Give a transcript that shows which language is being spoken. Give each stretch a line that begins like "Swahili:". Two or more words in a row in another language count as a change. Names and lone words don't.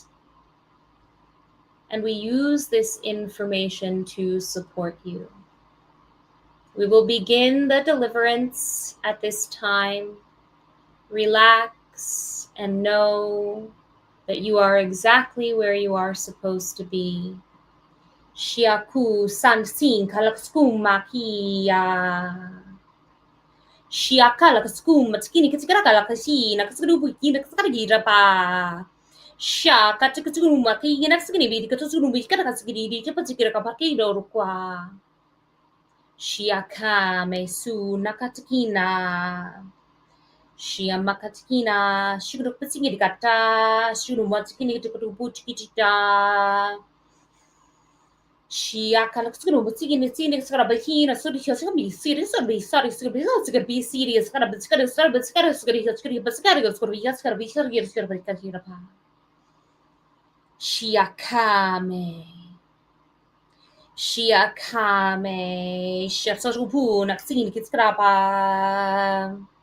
English: And we use this information to support you. We will begin the deliverance at this time. Relax and know that you are exactly where you are supposed to be. Shiaku sansin kalakskumakia. Shiakala kaskum matskini kitskara kasi nakaskubu kinakskara pa. Shaka tikuma ki nakskini bi katuskunu bi katakasgiri di kapatskira kapakiro rukwa. Shiaka mesu nakatkina. Shia makatkina, shuru patsingiri kata, shuru matskini tukubu chikita. Shia kalakskunu patsingini tsini skarabahina, suri shosabi, serious or be sorry, be serious, karabskara, skarabskara, Shiakame. Shiakame, Shasrupu, Naxini Kitskrapa.